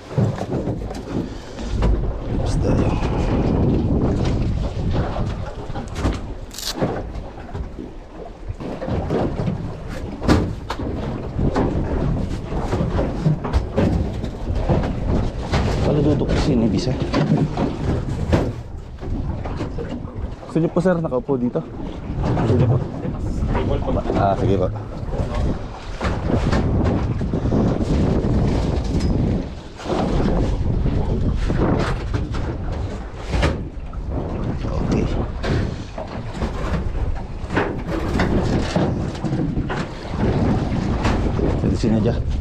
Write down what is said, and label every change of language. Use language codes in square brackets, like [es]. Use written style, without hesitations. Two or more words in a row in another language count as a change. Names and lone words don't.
[tl] Basta yun. [id] Duduk ke sini bisa. [tl] Gusto niyo po sir, nakaupo dito? Sige po. Sige po. Okay. [id] Di sini aja.